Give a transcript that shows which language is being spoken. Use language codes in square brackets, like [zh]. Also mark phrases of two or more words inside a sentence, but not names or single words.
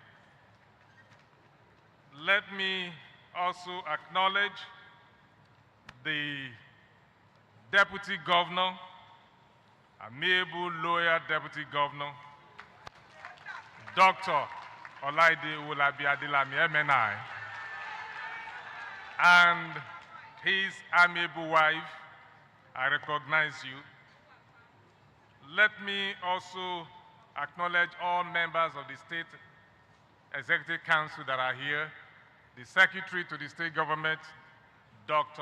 [en] Let me also acknowledge the Deputy Governor, amiable lawyer Deputy Governor, Dr. Olaide Olabi Adelami MNI, and his amiable wife. I recognize you. Let me also acknowledge all members of the State Executive Council that are here, the Secretary to the State Government, Dr.